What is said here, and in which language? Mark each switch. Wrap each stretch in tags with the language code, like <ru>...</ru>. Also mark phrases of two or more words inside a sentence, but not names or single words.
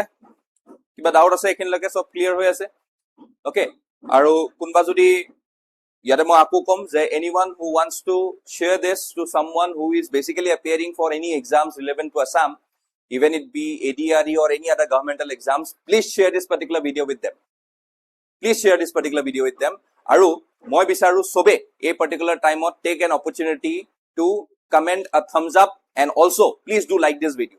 <as>কিবা ডাউট আছে? এইখিনিলৈকে সব ক্লিয়াৰ হৈ আছে? ওকে, আৰু কোনবা যদি ইয়াতে মই আকো কম যে</as> <en>anyone who wants to share this to someone who is basically appearing for any exams relevant to Assam, even it be ADRE or any other governmental exams, please share this particular video with them. Please share this particular video with them.</en> <as>আৰু মই বিচাৰো সবে এই</as> <en>particular time take an opportunity to comment a thumbs up and also please do like this video.</en>